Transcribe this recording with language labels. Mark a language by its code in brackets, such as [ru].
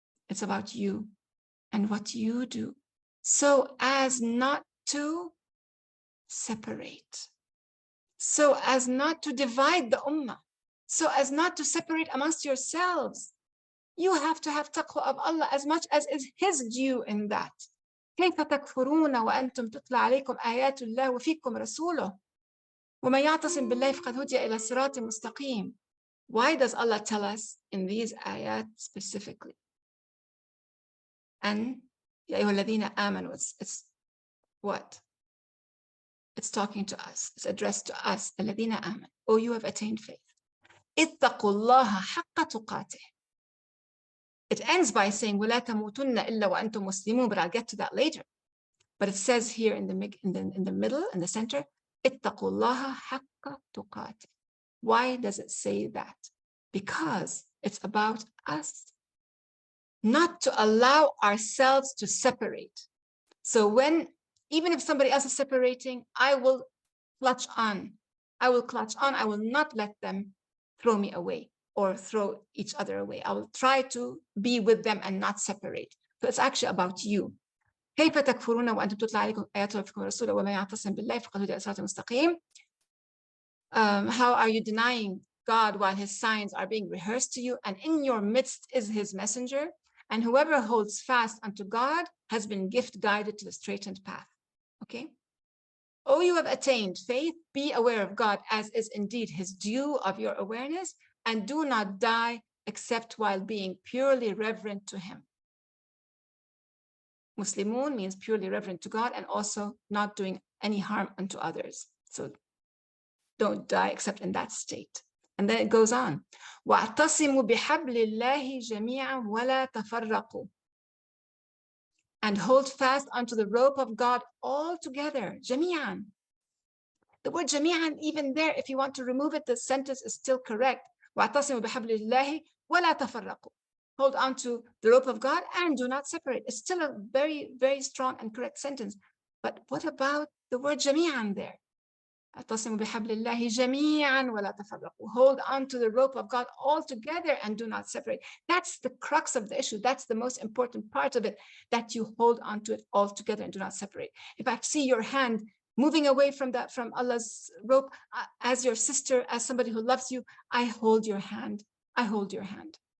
[en] It's about you and what you do, so as not to separate, so as not to divide the ummah, so as not to separate amongst yourselves. You have to have taqwa of Allah as much as is his due in that. [ar] كيف تكفرون وأنتم تتلى عليكم آيات الله وفيكم رسوله ومن يعتصم بالله فقد هدي إلى صراط مستقيم. [en] Why does Allah tell us in these ayat specifically? And [ar] يا أيها الذين آمنوا, [en] it's what? It's talking to us. It's addressed to us. [ar] الذين آمنوا, [en] oh, you have attained faith. [ar] اتقوا الله حق تقاته. [en] It ends by saying [ar] ولا تموتن إلا وأنتم مسلمون, [en] but I'll get to that later. But it says here in the middle, in the center, [ar] اتقوا الله حق تقاته. [en] Why does it say that? Because it's about us, not to allow ourselves to separate. So even if somebody else is separating, I will clutch on. I will not let them throw me away or throw each other away. I will try to be with them and not separate. So it's actually about you. [ar] كيف تكفرون وأنتم تتلى عليكم آيات ربكم ورسوله ومن يعتصم بالله فقد هدي إلى صراط مستقيم. [en] How are you denying God while his signs are being rehearsed to you, and in your midst is his messenger? And whoever holds fast unto God has been guided to the straightened path. Okay? Oh, you have attained faith, be aware of God as is indeed his due of your awareness, and do not die except while being purely reverent to him. Muslimun means purely reverent to God and also not doing any harm unto others. So don't die except in that state. And then it goes on. [ar] وَاعْتَصِمُوا بِحَبْلِ اللَّهِ جَمِيعًا وَلَا تَفَرَّقُوا. [en] And hold fast unto the rope of God all together. جَمِيعًا. The word جَمِيعًا, even there, if you want to remove it, the sentence is still correct. [ar] وَاعْتَصِمُوا بِحَبْلِ اللَّهِ وَلَا تَفَرَّقُوا. [en] Hold on to the rope of God and do not separate. It's still a very, very strong and correct sentence. But what about the word جَمِيعًا there? [ar] اعتصموا بحبل الله جميعا ولا تفرقوا. [en] Hold on to the rope of God all together and do not separate. That's the crux of the issue. That's the most important part of it, that you hold on to it all together and do not separate. If I see your hand moving away from Allah's rope, as your sister, as somebody who loves you, I hold your hand. I hold your hand.